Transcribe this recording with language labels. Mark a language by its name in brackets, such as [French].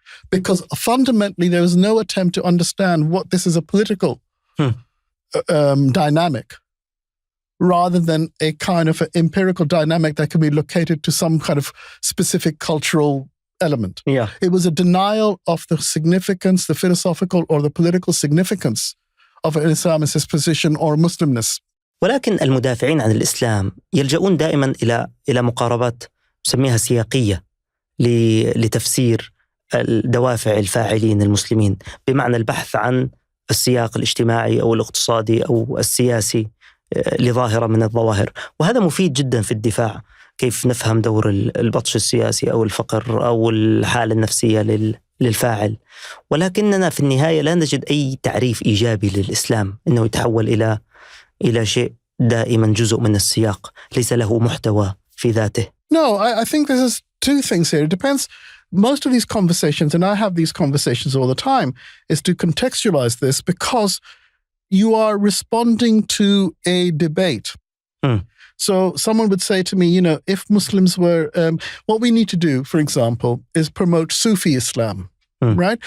[English] Because fundamentally, there was no attempt to understand what this is a political dynamic, rather than a kind of empirical dynamic that can be located to some kind of specific cultural element. Yeah. It was a denial of the significance, the philosophical or the political significance of an Islamist position or Muslimness. [Arabic] ولكن المدافعين عن الإسلام يلجؤون دائما إلى مقاربات نسميها سياقية لتفسير الدوافع الفاعلين المسلمين، بمعنى البحث عن السياق الاجتماعي أو الاقتصادي أو السياسي لظاهرة من الظواهر. وهذا مفيد جدا في الدفاع، كيف نفهم دور البطش السياسي أو الفقر أو الحالة النفسية للفاعل. ولكننا في النهاية لا نجد أي تعريف إيجابي للإسلام، إنه يتحول إلى شيء دائما جزء من السياق، ليس له محتوى في ذاته. [English] No, I think there's two things here. It depends. Most of these conversations, and I have these conversations all the time, is to contextualize this because you are responding to a debate. So someone would say to me, if Muslims were, what we need to do, for example, is promote Sufi Islam, right?